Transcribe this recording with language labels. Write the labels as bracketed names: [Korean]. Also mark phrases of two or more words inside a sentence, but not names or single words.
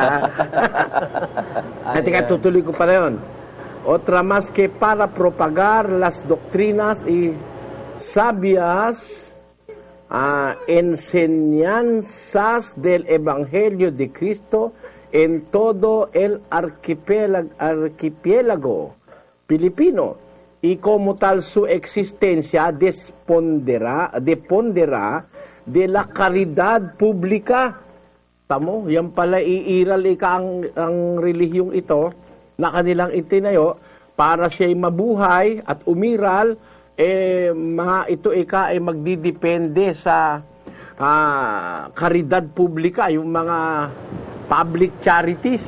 [Filipino] Teka, tutuloy ko pala yun. [Spanish] Otra más que para propagar las doctrinas y sabias enseñanzas del Evangelio de Cristo en todo el archipiélago filipino, y como tal su existencia dependerá de la caridad pública. [Filipino] Tamo, yan pala iiral ang relihiyong ito na kanilang itinayo para siya'y mabuhay at umiral, ito ay magdidepende sa karidad publika, yung mga [English] public charities.